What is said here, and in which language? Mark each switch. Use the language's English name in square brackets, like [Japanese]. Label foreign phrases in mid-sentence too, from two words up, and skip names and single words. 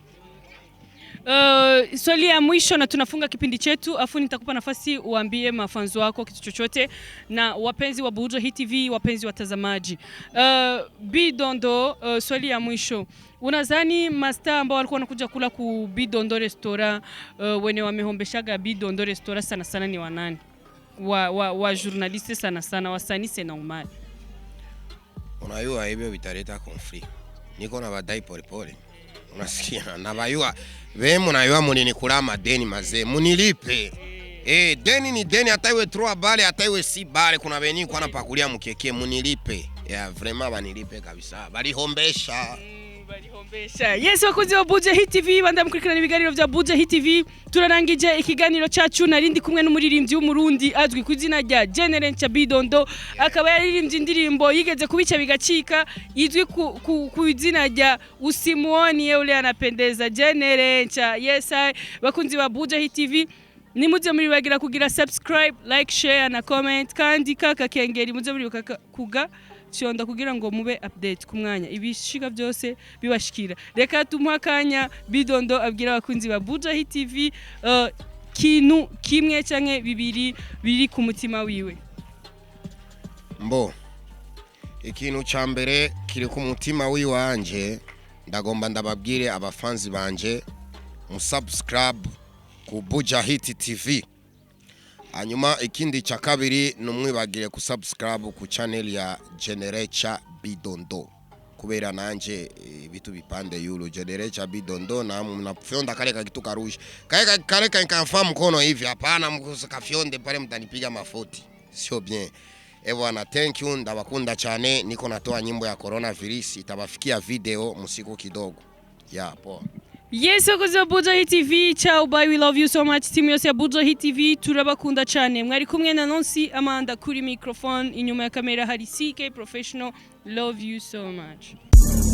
[Swahili] Swali ya mwisho na tunafunga kipindi chetu, afu nitakupa nafasi uambie mafanzo wako kitu chochote na wapenzi wa Buja Hit TV, wapenzi watazamaji. Bidondo, swali ya mwisho. Unadhani master ambao walikuwa wanakuja kula ku Bidondo restaurant, wenye wamehombeshaga Bidondo restaurant sana sana ni wanani? Wa journaliste sana sana, wasanii [French] c'est normal. [Swahili] Unajua hivyo vitaleta conflict. Niko na badai pole pole. Unasikia? Na bayua wewe mnayua mlinikula madeni mazee, munilipe. Deni ni deni, hata iwe 3 bale hata iwe 6 bale, kuna beni kwa napakulia mkeke, munilipe. Vraiment banilipe kabisa. [Rundi] Balihombesha. Yes, wakunzi wa Buja Hit TV, banda mukurikirana ibiganiro vya Buja Hit TV. Turarangije ikiganiro cyacu, narindi kumwe n'umuririmbyi w'umurundi azwi ku izina rya Generencha Bidondo. Akaba yaririmbye indirimbo yigeze kubica bigacika, izwi ku izina rya Usimuoni yule anapendeza Generencha. Yes, wakunzi wa Buja Hit TV, nimuje muri bagira kugira subscribe, like, share na comment, kandi kaka kengeri muje muri kuga Shonda kugira ngo mube update ku mwanya ibishika byose bibashikira. Reka tumuhakanya Bidondo abwira abakunzi ba Buja Hit TV kintu kimwe canke bibiri biri ku mutima wiwe. Mbo ikintu ca mbere kiri ku mutima wiwanje, ndagomba ndababwire abafanzi banje musubscribe ku Buja Hit TV. Hanyuma ikindi cha kabiri numwibagire ku subscribe ku channel ya Generencha Bidondo, kubera nanje bitu bipande yulo Generencha Bidondo, [Swahili] na mnafyonda kale kitu karushi kale kanfa mkono hivi, hapana mkafyonde pale mtanipiga mafoti, sio bien. Bwana, [English] thank you, [Rundi] ndabakunda cyane. [Swahili] Niko natoa nyimbo ya coronavirus, itabafikia video musiku kidogo. Po. [English] Yes, [Rundi] wakunzi wa Buja Hit TV, [English] ciao, bye, we love you so much. [Rundi] Timu yose ya Buja Hit TV turabakunda cyane. Mwari kumwe na Nonsi Amanda kuri microphone, inyuma ya kamera hari CK Professional. [English] Love you so much.